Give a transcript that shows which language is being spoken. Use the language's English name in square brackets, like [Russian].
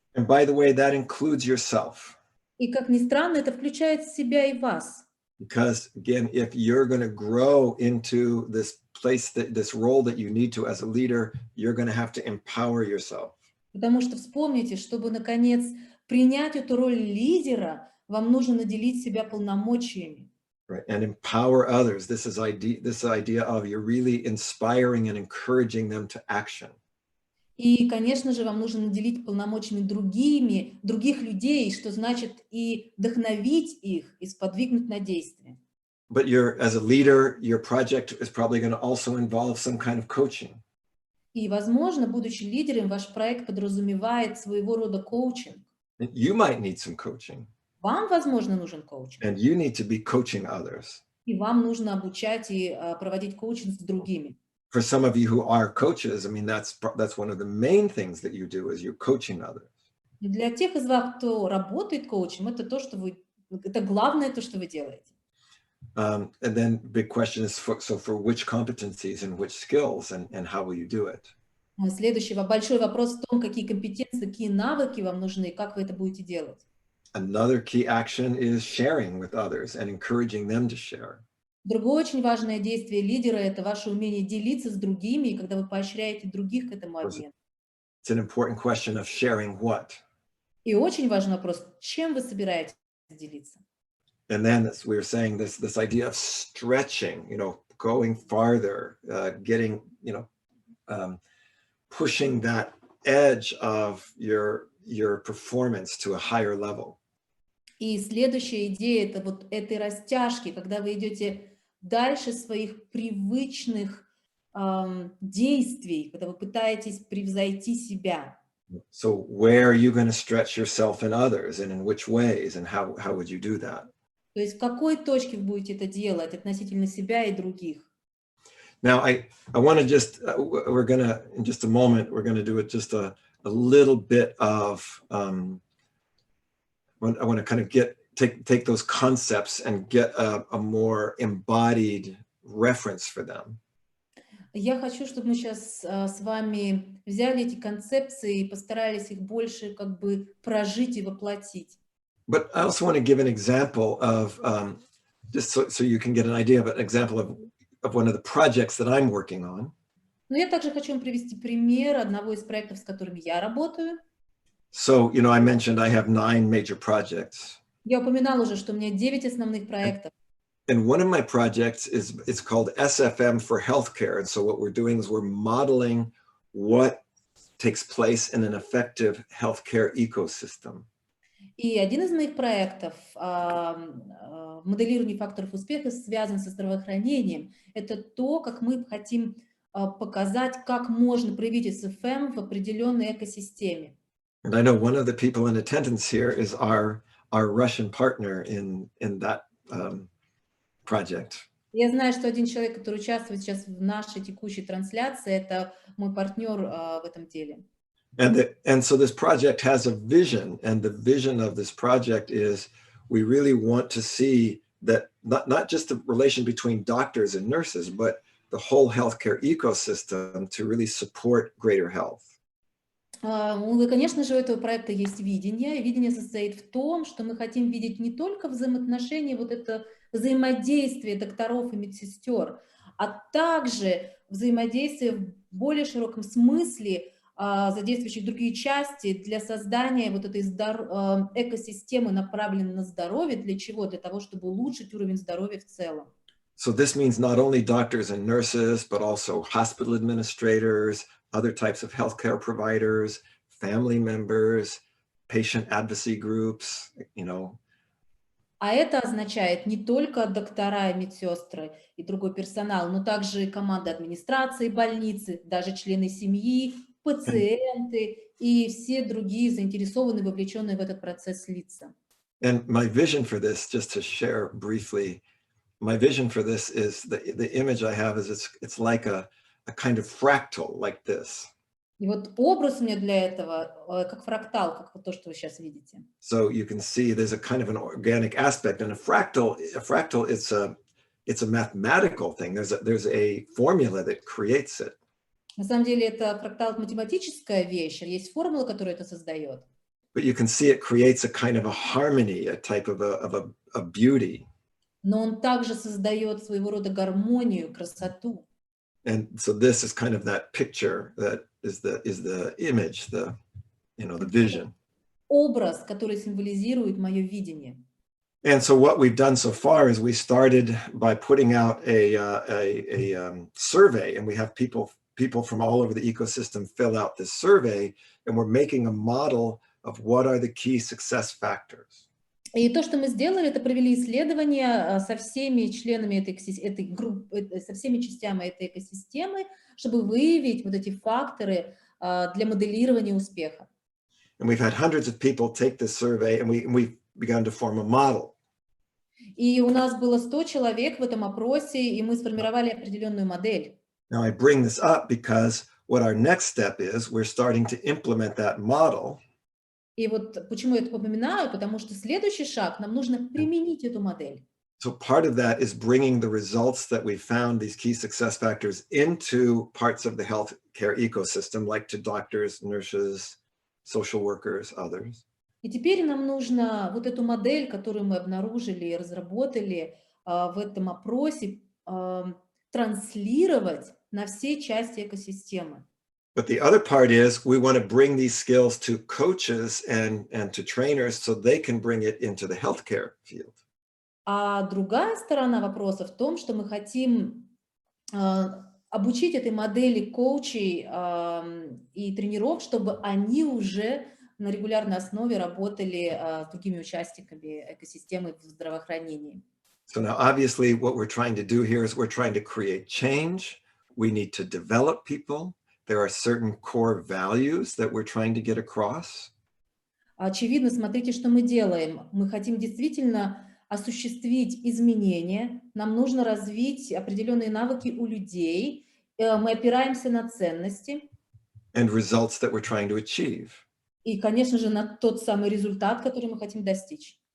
[English] And by the way, that includes yourself. [Russian] И, как ни странно, это включает в себя и вас. [English] Because again, if you're going to grow into this place, this role that you need to as a leader, you're going to have to empower yourself. [Russian] Потому что вспомните, чтобы, наконец, принять эту роль лидера, вам нужно наделить себя полномочиями. [English] Right, and empower others. This idea of you're really inspiring and encouraging them to action. [Russian] И, конечно же, вам нужно наделить полномочиями других людей, что значит и вдохновить их, и сподвигнуть на действие. [English] But as a leader, your project is probably going to also involve some kind of coaching. [Russian] И, возможно, будучи лидером, ваш проект подразумевает своего рода коучинг. [English] You might need some coaching. [Russian] Вам, возможно, нужен коучинг. [English] And you need to be coaching others. [Russian] И вам нужно обучать и проводить коучинг с другими. [English] For some of you who are coaches, I mean, that's one of the main things that you do is you're coaching others. [Russian] Для тех из вас, кто работает коучем, это главное то, что вы делаете. [English] And then big question is for which competencies and which skills and how will you do it? [Russian] Следующий большой вопрос в том, какие компетенции, какие навыки вам нужны, как вы это будете делать. [English] Another key action is sharing with others and encouraging them to share. [Russian] Другое очень важное действие лидера – это ваше умение делиться с другими, и когда вы поощряете других к этому обмену. [English] It's an important question of sharing what. [Russian] И очень важный вопрос, чем вы собираетесь делиться. [English] And then we were saying this idea of stretching, going farther, getting, pushing that edge of your performance to a higher level. [Russian] И следующая идея – это вот этой растяжки, когда вы идете дальше своих привычных действий, когда вы пытаетесь превзойти себя. [English] So where are you going to stretch yourself and others, and in which ways, and how would you do that? [Russian] То есть в какой точке вы будете это делать относительно себя и других? [English] Now, I want to just, we're going to, in just a moment, we're going to do it just a little bit of, I want to kind of take those concepts and get a more embodied reference for them. [Russian] Я хочу, чтобы мы сейчас с вами взяли эти концепции и постарались их больше как бы прожить и воплотить. [English] But I also want to give an example of, just so you can get an idea of an example of one of the projects that I'm working on. [Russian] Но я также хочу вам привести пример одного из проектов, с которыми я работаю. [English] So, you know, I mentioned I have 9 major projects. [Russian] Я упоминала уже, что у меня 9 основных проектов. [English] And one of my projects it's called SFM for Healthcare. And so what we're doing is we're modeling what takes place in an effective healthcare ecosystem. [Russian] И один из моих проектов в моделировании факторов успеха связан со здравоохранением. Это то, как мы хотим показать, как можно проявить СФМ в определенной экосистеме. [English] And I know one of the people in attendance here is our Russian partner in that project. [Russian] Я знаю, что один человек, который участвует сейчас в нашей текущей трансляции, это мой партнер в этом деле. [English] And so this project has a vision, and the vision of this project is we really want to see that not just the relation between doctors and nurses, but the whole healthcare ecosystem to really support greater health. [Russian] И, конечно же, у этого проекта есть видение. Видение состоит в том, что мы хотим видеть не только взаимоотношения, вот это взаимодействие докторов и медсестер, а также взаимодействие в более широком смысле, задействующих другие части для создания вот этой экосистемы, направленной на здоровье. Для чего? Для того, чтобы улучшить уровень здоровья в целом. [English] So this means not only doctors and nurses, but also hospital administrators, other types of healthcare providers, family members, patient advocacy groups, you know. [Russian] А это означает не только доктора и медсестры и другой персонал, но также и команда администрации больницы, даже члены семьи, пациенты и все другие заинтересованные, вовлеченные в этот процесс лица. [English] And my vision for this, just to share briefly, my vision for this is the image I have is it's like a kind of fractal like this. [Russian] И вот образ у меня для этого как фрактал, как вот то, что вы сейчас видите. [English] So you can see there's a kind of an organic aspect, and a fractal it's a mathematical thing. There's a formula that creates it. [Russian] На самом деле это фрактал математическая вещь, есть формула, которая это создает. [English] But you can see it creates a kind of a harmony, a type of a beauty. [Russian] Но он также создает своего рода гармонию, красоту. [English] And so this is kind of that picture that is the image, the vision. [Russian] Образ, который символизирует мое видение. [English] And so what we've done so far is we started by putting out a survey, and we have people from all over the ecosystem fill out this survey, and we're making a model of what are the key success factors. [Russian] И то, что мы сделали, это провели исследования со всеми членами этой группы, со всеми частями этой экосистемы, чтобы выявить вот эти факторы для моделирования успеха. [English] And we've had hundreds of people take this survey, and we began to form a model. [Russian] И у нас было 100 человек в этом опросе, и мы сформировали определенную модель. [English] Now I bring this up because what our next step is, we're starting to implement that model. [Russian] И вот почему я это упоминаю, потому что следующий шаг, нам нужно применить эту модель. [English] So part of that is bringing the results that we found, these key success factors, into parts of the healthcare ecosystem, like to doctors, nurses, social workers, others. [Russian] И теперь нам нужно вот эту модель, которую мы обнаружили и разработали в этом опросе, транслировать на все части экосистемы. [English] But the other part is we want to bring these skills to coaches and to trainers so they can bring it into the healthcare field. [Russian] А другая сторона вопроса в том, что мы хотим обучить этой модели коучей и тренеров, чтобы они уже на регулярной основе работали с другими участниками экосистемы в здравоохранении. [English] So now obviously what we're trying to do here is we're trying to create change. We need to develop people. there are certain core values that we're trying to get across. [Russian] Очевидно, смотрите, что мы делаем. Мы хотим действительно осуществить изменения, нам нужно развить определенные навыки у людей, мы опираемся на ценности. [English] And results that we're trying to achieve. [Russian] И, конечно же, на тот самый результат, который мы хотим достичь.